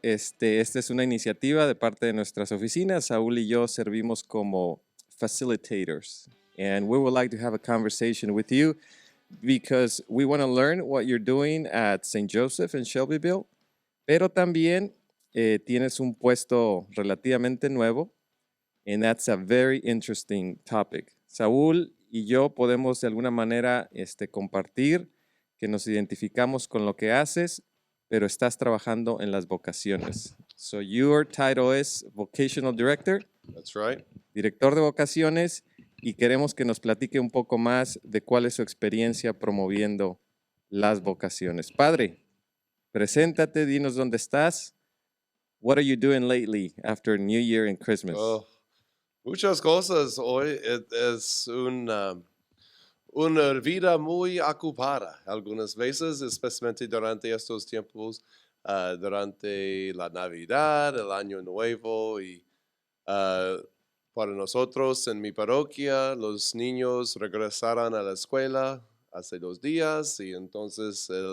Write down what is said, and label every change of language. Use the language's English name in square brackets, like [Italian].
[Spanish] Esta es una iniciativa de parte de nuestras oficinas. Saúl y yo servimos como facilitators. [English] And we would like to have a conversation with you because we want to learn what you're doing at St. Joseph in Shelbyville, [Spanish] pero también tienes un puesto relativamente nuevo, [English] and that's a very interesting topic. [Spanish] Saúl y yo podemos de alguna manera compartir que nos identificamos con lo que haces, pero estás trabajando en las vocaciones. [English] So your title is Vocational Director. That's right. [Spanish] Director de vocaciones. Y queremos que nos platique un poco más de cuál es su experiencia promoviendo las vocaciones. Padre, preséntate, dinos dónde estás. [English] What are you doing lately after New Year and Christmas? [Spanish] Oh, muchas cosas. Hoy es una vida muy ocupada. Algunas veces, especialmente durante estos tiempos, durante la Navidad, el Año Nuevo y para nosotros en mi parroquia, los niños regresaron a la escuela hace 2 días y entonces